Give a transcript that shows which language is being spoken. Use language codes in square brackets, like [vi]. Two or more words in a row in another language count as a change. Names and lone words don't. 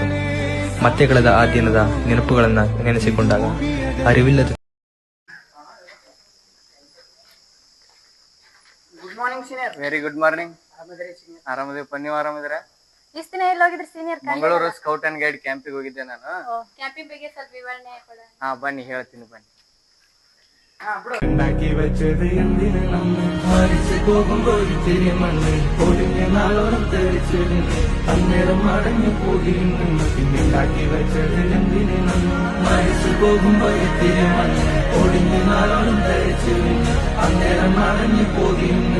[kn] ಮತ್ತೆ ಕಳೆದ ಆ ದಿನದ ನೆನಪುಗಳನ್ನು ನೆನೆಸಿಕೊಂಡಾಗ ಅರಿವಿಲ್ಲದ [en] good morning senior. very good morning. [kn] ಆರಾಮದೀವಪ್ಪ, ನೀವು ಆರಾಮಿದ್ದೀರ? ಇಷ್ಟ ದಿನ ಎಲ್ಲ ಹೋಗಿದ್ರಿ ಸೀನಿಯರ್? ಮಂಗಳೂರು ಸ್ಕೌಟ್ ಅಂಡ್ ಗೈಡ್ ಕ್ಯಾಂಪಿಗೆ ಹೋಗಿದ್ದೆ ನಾನು. ಕ್ಯಾಂಪಿಂಗ್ ಬಗ್ಗೆ ಸ್ವಲ್ಪ ವಿವರಣೆ ಕೊಡ. ಹಾ ಬನ್ನಿ, ಹೇಳ್ತೀನಿ ಬನ್ನಿ. [ml] ഉണ്ടാക്കി വെച്ചത് എന്തിന് നമ്മ് മരിച്ചു പോകുമ്പോൾ ഇത്തിരി മണ്ണ് ഒടിഞ്ഞ നാളോളം തെളിച്ചിരുന്ന് അന്നേരം മടങ്ങി പോയിരുന്നു. പിന്നുണ്ടാക്കി വെച്ചത് എന്തിന് നമ്മ് മരിച്ചു പോകുമ്പോൾ ഇത്തിരി മണ്ണ് ഒടിഞ്ഞ നാളോളം തെളിച്ചിരുന്ന് അന്നേരം മടങ്ങി പോയിരുന്നു.